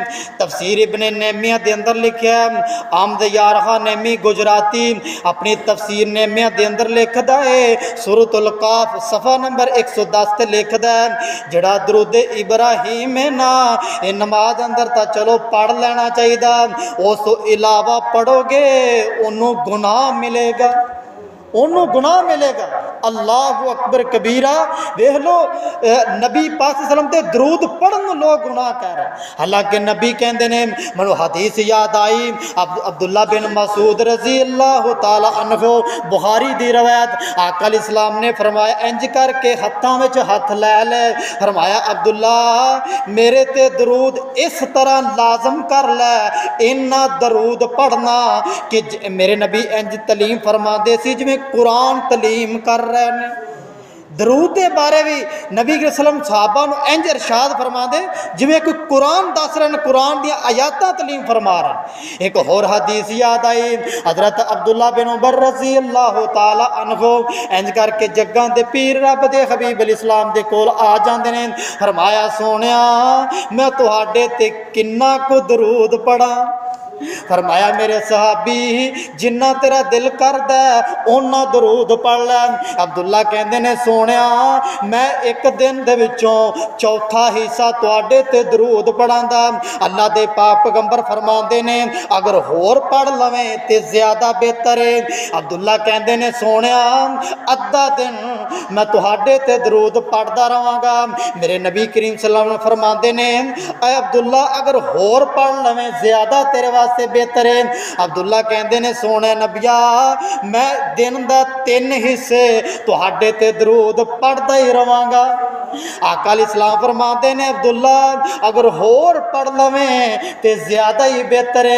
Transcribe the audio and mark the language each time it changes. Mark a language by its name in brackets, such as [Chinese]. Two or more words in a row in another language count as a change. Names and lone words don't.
[Punjabi] تفسیر ابن نعیمیہ کے اندر لکھا آمد یارہا نعیمی گجراتی اپنی تفسیر نعیمیہ کے اندر لکھتا ہے سورۃ الکاف صفحہ نمبر 110 تے لکھتا ہے جیڑا درود ابراہیم ہے نا یہ نماز اندر تو چلو پڑھ لینا چاہیے، اس تو علاوہ پڑھو گے انہوں گناہ ملے گا، انہوں گناہ ملے گا. [Arabic] الله أكبر كبيرا [Punjabi] دیکھ لو نبی پاک سلم تے درود پڑھن لوگ گناہ کر رہے. حالانکہ نبی کہتے نے میں حدیث یاد آئی عبداللہ بن مسعود [Arabic] رضي الله تعالى عنه [Punjabi] بخاری دی روایت آقا [Arabic] عليه السلام [Punjabi] نے فرمایا انج کرکے ہتھاں وچ ہتھ لے لے، فرمایا عبداللہ میرے تے درود اس طرح لازم کر لے اِنّا درود پڑھنا کہ میرے نبی انج تعلیم فرماتے سی جویں قرآن تعلیم کر رہے ہیں. درود کے بارے بھی نبی وسلم صحابہ نوں انج ارشاد فرماتے جویں کوئی قرآن دس رہے ہیں، قرآن دی آیتاں تعلیم فرما رہے. اک ہور حدیث یاد آئی حضرت عبداللہ بن عمر [Arabic] رضي الله تعالى عنه [Punjabi] انج کرکے جگاں دے پیر رب دے حبیب الاسلام دے کول آ جاندے نے، فرمایا سوہنیا میں تہاڈے تے کنا کو درود پڑھا، فرمایا میرے صحابی جنا تیرا دل کردا انا درود پڑھ لے. عبداللہ کہندے نے سوہنیا میں اک دن دے وچوں چوتھا حصہ تہاڈے تے درود پڑھاندا. اللہ دے پاک پیغمبر فرماندے نے اگر ہور پڑھ لویں تے زیادہ بہتر ہے. عبداللہ کہندے نے سوہنیا ادھا دن میں تہاڈے تے درود پڑھدا رہاں گا. میرے نبی کریم [Arabic] صلى الله عليه وسلم [Punjabi] فرماندے نے اے عبداللہ اگر ہور پڑھ لویں زیادہ تیرے واسطے بہتر ہے. عبداللہ کہندے نے سوہنے نبیا میں دن دا 3 حصے تہاڈے تے درود پڑھدا ہی رہاں گا. آقا [Arabic] عليه السلام [Punjabi] فرماتے نے عبداللہ اگر ہور پڑھ لویں تو زیادہ ہی بہتر ہے.